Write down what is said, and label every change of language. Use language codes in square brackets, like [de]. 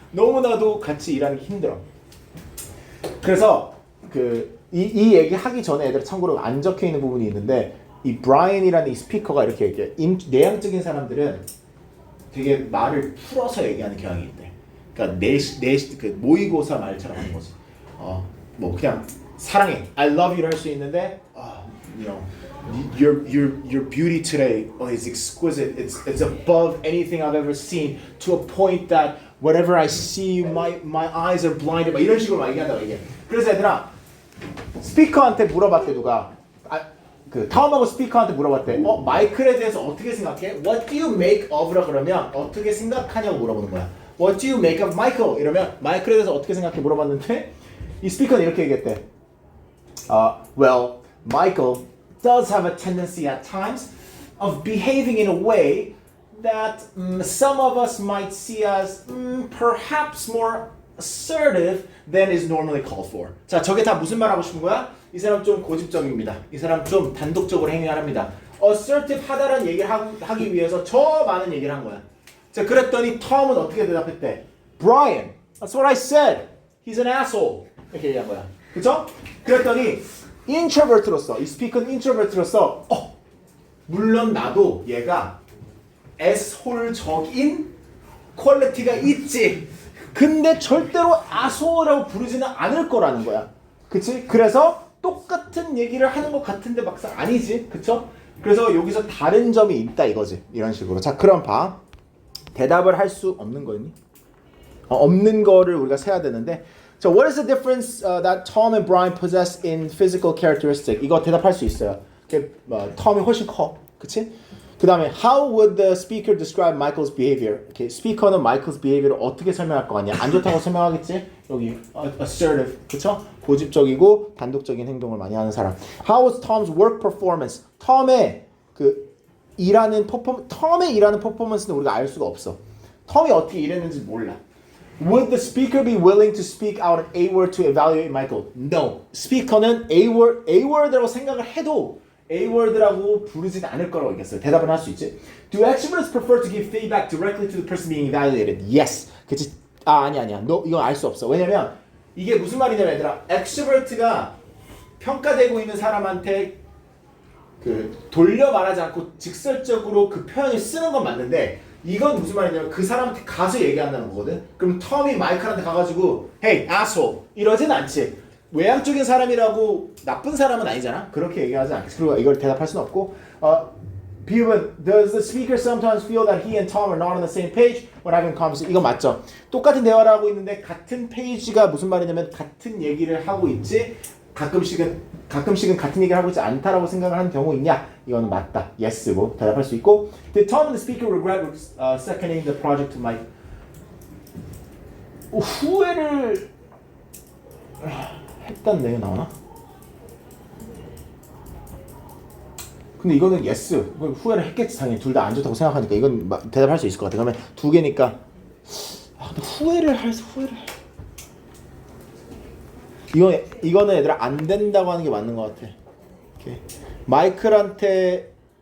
[ko] 너무나도 같이 일하는 게 힘들어. 그래서 이 얘기 하기 전에 애들 참고로 안 적혀 있는 부분이 있는데 이 브라이언이라는 이 스피커가 이렇게 얘기해. 내향적인 사람들은 되게 말을 풀어서 얘기하는 경향이 있대. 그러니까 그 모의고사 말처럼 하는 거지. 뭐 그냥 사랑해, [en] I love you를 [ko] 할 수 있는데, [en] you know, your beauty today is exquisite. It's above anything I've ever seen to a point that whenever I see you, my eyes are blinded. [ko] 막 이런 식으로 막 얘기한다고 얘기해. 그래서 얘들아 스피커한테 물어봤대 누가. 그 톰하고 스피커한테 물어봤대. 마이클에 대해서 어떻게 생각해? [en] What do you make of [ko] 라 그러면 어떻게 생각하냐고 물어보는 거야. [en] What do you make of Michael? [ko] 이러면 마이클에 대해서 어떻게 생각해 물어봤는데 이 스피커는 이렇게 얘기했대. [en] Well, Michael does have a tendency at times of behaving in a way that some of us might see as perhaps more assertive than is normally called for. [ko] 자, 저게 다 무슨 말 하고 싶은 거야? 이 사람 좀 고집적입니다. 이 사람 좀 단독적으로 행위합니다. assertive 하다라는 얘기를 하기 위해서 저 많은 얘기를 한 거야. 자, 그랬더니 톰은 어떻게 대답했대? [en] Brian, that's what I said. He's an asshole. [ko] 이렇게 얘기한 거야. 그쵸? 그랬더니 introvert로서 이 스피커는 introvert로서 물론 나도 얘가 asshole적인 퀄리티가 있지. 근데 절대로 asshole라고 부르지는 않을 거라는 거야. 그치? 그래서 똑같은 얘기를 하는 것 같은데 막상 아니지. 그쵸? 그래서 여기서 다른 점이 있다 이거지. 이런 식으로. 자, 그럼 봐. 대답을 할 수 없는 거니? 없는 거를 우리가 세야 되는데 [en] So what is the difference that Tom and Brian possess in physical characteristic? [ko] 이거 대답할 수 있어요. 톰이 훨씬 커. 그치? 그 다음에 [en] How would the speaker describe Michael's behavior? [ko] Okay, 스피커는 [en] Michael's behavior [ko] 를 어떻게 설명할 거 아니야? 안 좋다고 설명하겠지? 여기 assertive, 그쵸? 고집적이고 단독적인 행동을 많이 하는 사람. [en] How was Tom's work performance? [ko] 톰의 일하는 퍼포먼스는 우리가 알 수가 없어. 톰이 어떻게 일했는지 몰라. [en] Would the speaker be willing to speak out an A-word to evaluate Michael? No. [ko] 스피커는 A-word라고 생각을 해도 A-word라고 부르지는 않을 거라고 얘기했어요. 대답은 할 수 있지. [en] Do extroverts prefer to give feedback directly to the person being evaluated? Yes. [ko] 그치? 아니야. 너 이건 알 수 없어. 왜냐면 이게 무슨 말이냐면 얘들아, extrovert가 평가되고 있는 사람한테 돌려 말하지 않고 직설적으로 그 표현을 쓰는 건 맞는데 이건 무슨 말이냐면 그 사람한테 가서 얘기한다는 거거든. 그럼 톰이 마이클한테 가가지고 [en] Hey, asshole [ko] 이러진 않지. 외향적인 사람이라고 나쁜 사람은 아니잖아. 그렇게 얘기하지 않겠지. 그리고 이걸 대답할 수는 없고 비읍은 [en] Does the speaker sometimes feel that he and Tom are not on the same page when having conversation? [ko] 이거 맞죠? 똑같은 대화를 하고 있는데 같은 페이지가 무슨 말이냐면 같은 얘기를 하고 있지 가끔씩은 같은 얘기를 하고 있지 않다라고 생각을 하는 경우 있냐? 이거는 맞다. [en] Yes고 [ko] 대답할 수 있고 [en] Did Tom and the speaker regret seconding the project to Mike? [ko] 후회를 했다는 내용 나오나? 근데 이거는 yes. 후회를 했겠지 당연히. 둘 다 안 좋다고 생각하니까 이건 대답할 수 있을 것 같아. 그러면 두 개니까 근데 후회를 이거는 얘들아 안 된다고 하는 게 맞는 것 같아. 오케이. 마이클한테